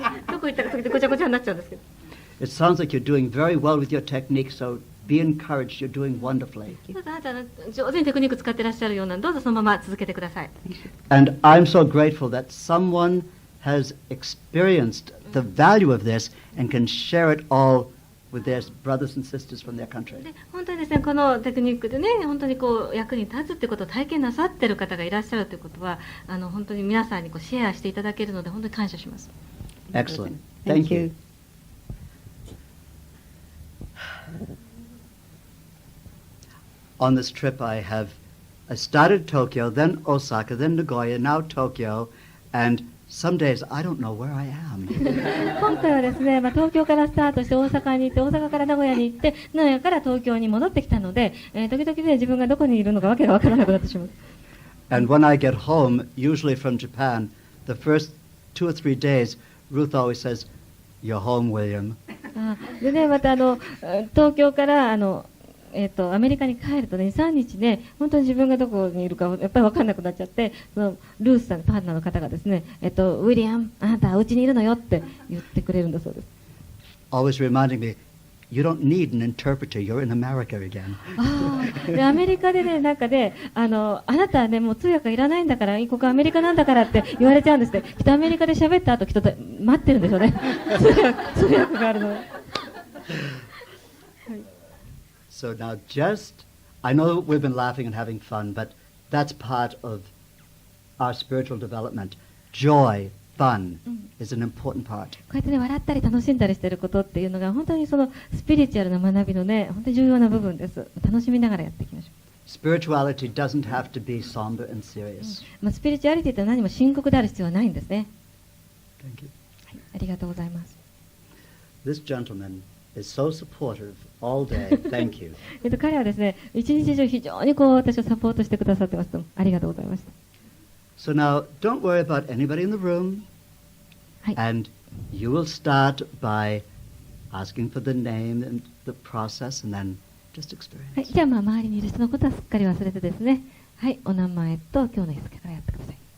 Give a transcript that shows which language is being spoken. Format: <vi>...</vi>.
<ja>どこ行ったか時でごちゃごちゃになっちゃうんですけど。</ja> <en>It sounds like you're doing very well with your technique, so be encouraged. You're doing wonderfully.</en> <ja>どうぞあなた上手にテクニック使ってらっしゃるようなので、どうぞそのまま続けてください。</ja> <en>And I'm so grateful that someone has experienced the value of this and can share it all with their brothers and sisters from their country.</en> <ja>で本当にですね、このテクニックでね、本当に役に立つってことを体験なさってる方がいらっしゃるということは、本当に皆さんにシェアしていただけるので、本当に感謝します。</ja> <en>Excellent. Thank you. On this trip I started Tokyo, then Osaka, then Nagoya, now Tokyo, and some days I don't know where I am.</en> <ja>今回はですね、東京からスタートして大阪に行って、大阪から名古屋に行って、名古屋から東京に戻ってきたので、時々で自分がどこにいるのかわけがわからなくなってしまう。</ja> <en>And when I get home, usually from Japan, the first 2 or 3 days, Ruth always says, "You're home, William."</en> <ja>でね、また東京からアメリカに帰るとね、2、3日ね、本当に自分がどこにいるかやっぱり分かんなくなっちゃって、ルースさん、パートナーの方がですね、ウィリアム、あなたはうちにいるのよって言ってくれるんだそうです。</ja> <en>Always reminding me, you don't need an interpreter, you're in America again.</en> <ja>でアメリカでね、あなたはね、もう通訳がいらないんだから、ここアメリカなんだからって言われちゃうんですね。きっとアメリカで喋った後、きっと待ってるんでしょうね。通訳があるの。</ja> <en>So now I know we've been laughing and having fun, but that's part of our spiritual development. Joy, fun is an important part.</en> <ja>こうやってね、笑ったり楽しんだりしていることっていうのが、本当にそのスピリチュアルな学びのね、本当に重要な部分です。楽しみながらやっていきましょう。</ja> <en>Spirituality doesn't have to be somber and serious.</en> <ja>スピリチュアリティって何も深刻である必要はないんですね。</ja> <en>Thank you.</en> <ja>はい、ありがとうございます。</ja> <en>This gentleman is so supportive all day. Thank you.</en> <ja>彼はですね、一日中非常に私をサポートしてくださってます。ありがとうございました。</ja> <en>So now, don't worry about anybody in the room,</en> <ja>はい。</ja> <en>and you will start by asking for the name and the process, and then just</en> <ja>はい、</ja> <en>experience.</en> <ja>じゃあ周りにいる人のことはすっかり忘れてですね、はい、お名前と今日の日付からやってください。</ja>